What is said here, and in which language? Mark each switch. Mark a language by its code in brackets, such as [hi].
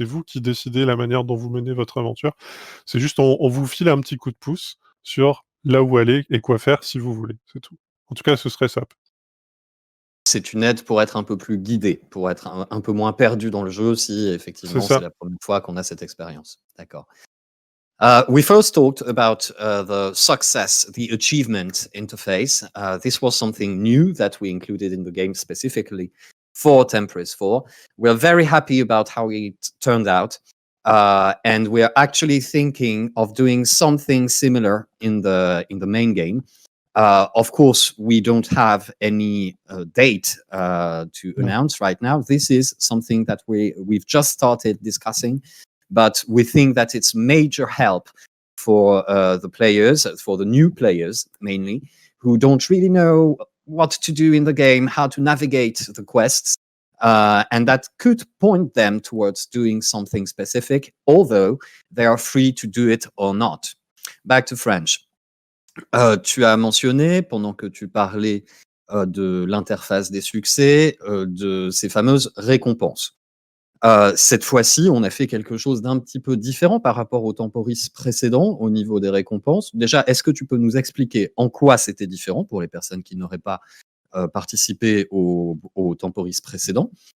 [fr] C'est vous qui décidez la manière dont vous menez votre aventure. C'est juste, on vous file un petit coup de pouce sur là où aller et quoi faire si vous voulez. C'est tout. En tout cas, ce serait ça. C'est une aide pour être un peu plus guidé, pour être un peu moins perdu dans le jeu si C'est effectivement c'est ça. la première fois qu'on a cette expérience. D'accord. [en] We first talked about the success, the achievement interface. This was something new that we included in the game specifically for Temperis 4. We're very happy about how it turned out. And we're actually thinking of doing something similar in the main game. Of course, we don't have any date to announce right now. This is something that we've just started discussing, but we think that it's major help for the players, for the new players mainly, who don't really know what to do in the game, how to navigate the quests, and that could point them towards doing something specific, although they are free to do it or not. Back to French. [fr] Tu as mentionné, pendant que tu parlais de l'interface des succès, de ces fameuses récompenses. Cette fois-ci, on a fait quelque chose d'un petit peu différent par rapport au Temporis précédent, au niveau des récompenses. Déjà, est-ce que tu peux nous expliquer en quoi c'était différent pour les personnes qui n'auraient pas participé au Temporis précédent?